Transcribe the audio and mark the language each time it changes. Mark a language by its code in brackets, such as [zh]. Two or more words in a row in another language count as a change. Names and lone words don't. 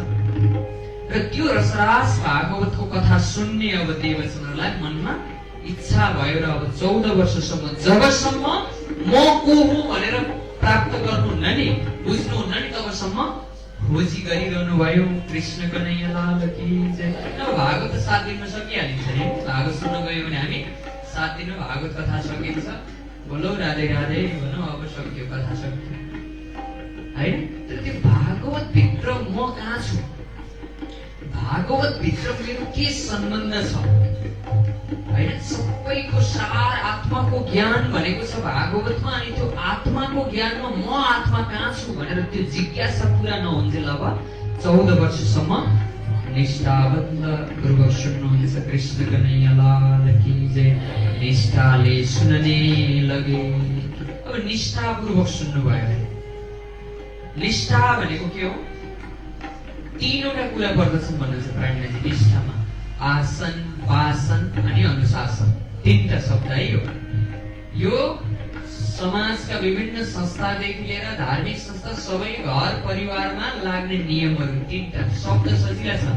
[ne] र त्यो रसरास भागवतको कथा सुन्ने अब देवचनहरूलाई मनमा इच्छा भयो र अब 14 वर्षसम्म जबसम्म म को हुँ भनेर प्राप्त गर्नुहुन्न नि, बुझ्नुहुन्न नि, तबसम्म खोजी गरिरहनु भयो। [hi] कृष्ण कन्हैया लाल की जय। [ne] भागवत 7 दिनमा सकिहालिन्छ नि, भागवत सुन्न गयो भने हामी 7 दिनमा भागवत कथा सकिन्छ। [hi] बोलो राधे राधे [ne] भनौँ, अब सक्यो, कथा सक्यो है। तर त्यो भागवत भित्र म कहाँ छु, भागवत भित्र मेरो के सम्बन्ध छ हैन। सबैको सार आत्माको ज्ञान भनेको छ भागवतमा। अनि त्यो आत्माको ज्ञानमा म आत्मा कहाँ छु भनेर त्यो जिज्ञासा पुरा नहुन्जेल अब 14 वर्षसम्म निष्ठाबद्ध पूर्वक सुन्नुहुन्छ। [hi] कृष्ण कन्हैया लाल की जय। निष्ठाले सुनने लगे। [ne] अब निष्ठापूर्वक सुन्नुभयो। निष्ठा भनेको के हो, 3वटा कुरा पर्दछन् भन्नुहुन्छ प्राणीजी निष्ठामा। आसन, वासन अनि अनुशासन, 3टा शब्द है यो समाजका विभिन्न संस्थादेखि लिएर धार्मिक संस्था सबै घर परिवारमा लाग्ने नियमहरू 3टा शब्द सजिला छन्।